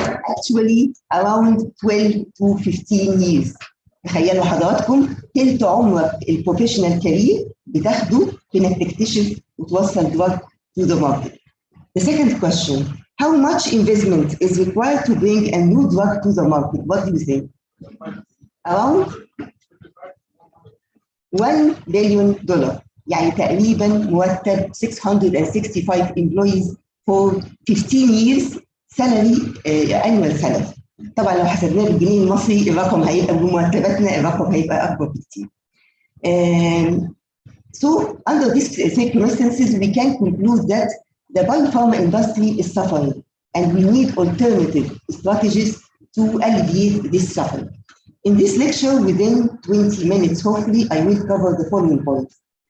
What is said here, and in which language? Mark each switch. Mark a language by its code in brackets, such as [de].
[en] Actually, around 12 to 15 years. [ar] تخيلوا حضراتكم تلت عمرك البروفيشنال كارير بتاخده في انك تكتشف وتوصل دراج [en] to the market. The second question, how much investment is required to bring a new drug to the market? What do you think? Around $1 billion. [ar] يعني تقريبا مرتب 665 [en] employees for 15 years salary annual salary. [ar] طبعا لو حسبناه بالجنيه المصري الرقم هيبقى بمرتباتنا الرقم هيبقى اكبر بكتير. [en] So under these circumstances we can conclude that the biopharma industry is suffering and we need alternative strategies to alleviate this suffering. In this lecture within 20 minutes hopefully I will cover the following points.